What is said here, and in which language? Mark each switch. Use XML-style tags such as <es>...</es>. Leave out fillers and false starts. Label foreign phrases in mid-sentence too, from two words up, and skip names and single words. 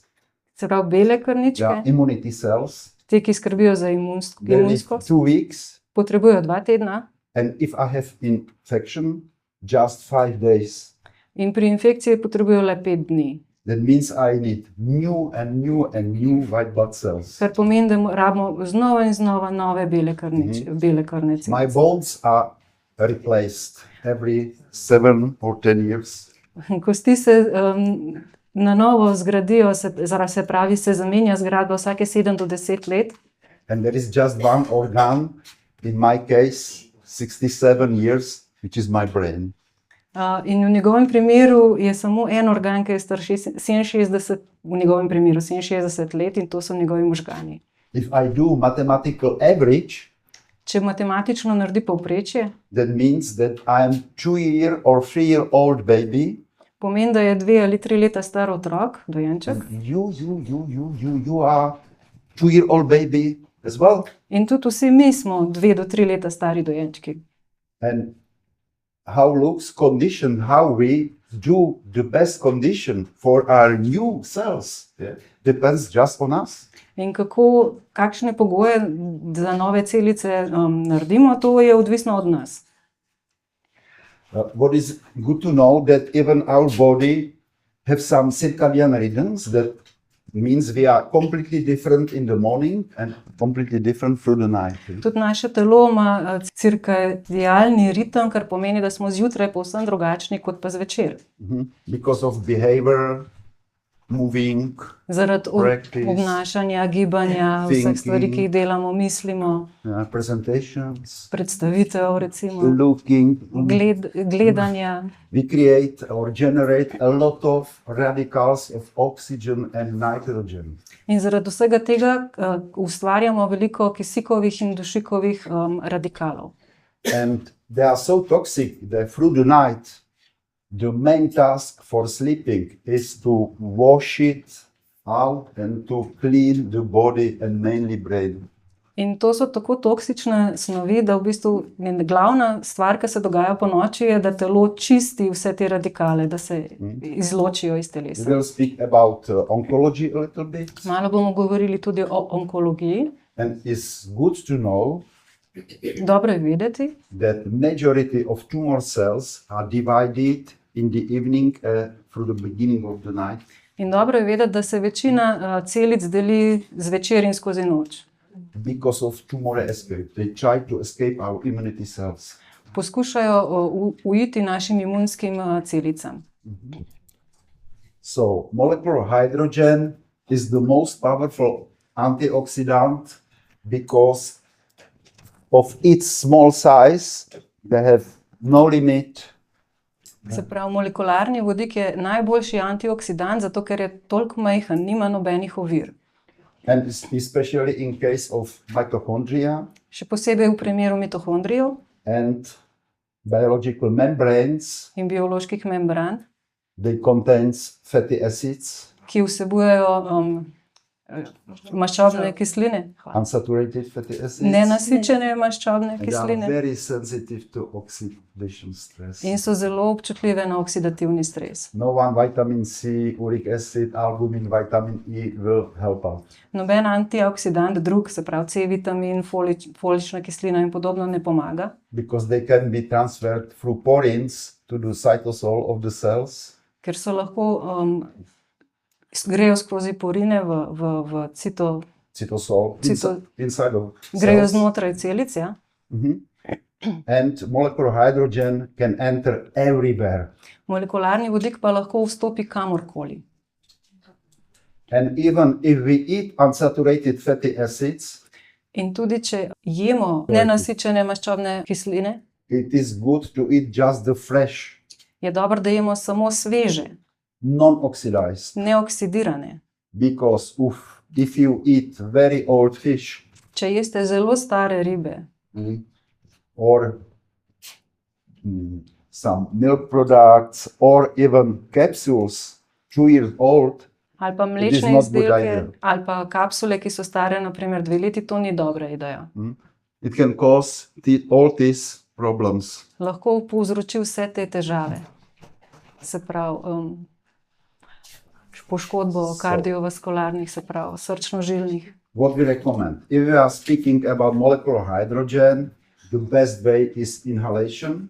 <sl>Se pravi, bele krvničke,</sl> <en>immunity cells.</en> <sl>te, ki skrbijo za</sl> <en>They live</en> <sl>imunskost,</sl> <en>2 weeks.</en> <sl>potrebujejo 2 tedna.</sl> <en>And if I have infection, just 5 days.</en> <sl>In pri infekciji potrebujejo le 5 dni.</sl> <en>That means I need new and new and new white blood cells.</en> <sl>Kar pomeni, da rabimo znova in znova nove bele krvne celice.</sl> <en>My bones are replaced every 7 or 10 years.</en> <sl>Kosti se na novo zgradijo, se pravi, se zamenja zgradba vsake 7 do 10 let.</sl> <en>And there is just one organ, in my case, 67 years, which is my brain.</en> <sl>In v njegovem primeru je samo en organ, ki je star 67, v njegovem primeru 67 let, in to so njegovi možgani.</sl> <en>If I do mathematical average,</en> <sl>Če matematično naredi povprečje,</sl> <en>that means that I am 2-year or 3-year-old baby.</en> <sl>pomeni, da je 2 ali 3 leta star otrok, dojenček.</sl> <en>You are 2-year-old baby as well.</en> <sl>In tudi vsi mi smo 2 do 3 leta stari dojenčki.</sl> <en>And how looks condition, how we do the best condition for our new cells, depends just on us.</en> <sl>In kakšne pogoje za nove celice naredimo, to je odvisno od nas.</sl> <en>What is good to know that even our body have some circadian rhythms. That means we are completely different in the morning and completely different through the night.</en> <sl>Tudi naše telo ima cirkadialni ritem, kar pomeni, da smo zjutraj povsem drugačni kot pa zvečer.</sl> <en>Because of behavior, moving,</en> <sl>Zaradi</sl> <en>Practice,</en> <sl>obnašanja, gibanja, vseh</sl> <en>thinking.</en> <sl>stvari, ki jih delamo, mislimo,</sl> <en>presentations,</en> <sl>predstavitev, recimo,</sl> <en>looking.</en> <sl>gledanja.</sl> <en>We create or generate a lot of radicals of oxygen and nitrogen.</en> <sl>In zaradi vsega tega ustvarjamo veliko kisikovih in dušikovih radikalov.</sl> <en>And they are so toxic that through the night, the main task for sleeping is to wash it out and to clean the body and mainly brain.</en> <sl>In to so tako toksične snovi, da v bistvu glavna stvar, ki se dogaja po noči, je, da telo čisti vse te radikale, da se izločijo iz</sl> <en>We</en> <sl>telesa.</sl> <en>will speak about oncology a little bit.</en> <sl>Malo bomo govorili tudi o onkologiji.</sl> <en>And it's good to know</en> <sl>Dobro je vedeti,</sl> <en>that majority of tumor cells are divided in the evening through the beginning of the night.</en> <sl>In dobro je vedeti, da se večina celic deli zvečer in skozi noč.</sl> <en>because of tumor escape. They try to escape our immunity cells.</en> <sl>Poskušajo uiti našim imunskim celicam.</sl> <en>So molecular hydrogen is the most powerful antioxidant because of its small size. They have no limit.</en> <sl>Se pravi, molekularni vodik je najboljši antioksidant, zato ker je toliko majhen, nima nobenih ovir.</sl> <en>And especially in case of mitochondria</en> <sl>Še posebej v primeru mitohondrijev</sl> <en>and biological membranes,</en> <sl>in bioloških membran,</sl> <en>they contain fatty acids,</en> <sl>ki vsebujejo maščobne kisline,</sl> <en>unsaturated fatty acids.</en> <sl>nenasičene maščobne</sl> <en>And they are</en> <sl>kisline</sl> <en>very sensitive to oxidation stress.</en> <sl>in so zelo občutljive na oksidativni stres.</sl> <en>No one vitamin C, uric acid, albumin, vitamin E will help out.</en> <sl>Noben antioksidant drug, se pravi C-vitamin, folična kislina in podobno ne pomaga,</sl> <en>Because they can be transferred through porins to the cytosol of the cells.</en> <sl>ker so lahko grejo skozi porine v</sl> <en>Cytosol inside of</en> <sl>grejo</sl> <en>cells.</en> <sl>znotraj celic, ja?</sl> <en>And molecular hydrogen can enter everywhere.</en> <sl>Molekularni vodik pa lahko vstopi kamorkoli.</sl> <en>And even if we eat unsaturated fatty acids,</en> <sl>In tudi če jemo nenasičene maščobne kisline,</sl> <en>it is good to eat just the fresh,</en> <sl>je dobro, da jemo samo sveže,</sl> <en>non-oxidized.</en> <sl>neoksidirane.</sl> <en>Because if you eat very old fish</en> <sl>Če jeste zelo stare ribe</sl> <en>or some milk products or even capsules 2 years old,</en> <sl>ali pa</sl> <en>is</en> <sl>mlečne</sl> <en>not good</en> <sl>izdelke,</sl> <en>idea.</en> <sl>ali pa kapsule, ki so stare naprimer 2 leti, to ni dobra ideja.</sl> <en>it can cause all these problems.</en> <sl>Lahko povzroči vse te težave. Se pravi, poškodbo kardiovaskularnih, se pravi, srčno-žilnih.</sl> <en>What we recommend? If we are speaking about molecular hydrogen, the best way is inhalation.</en>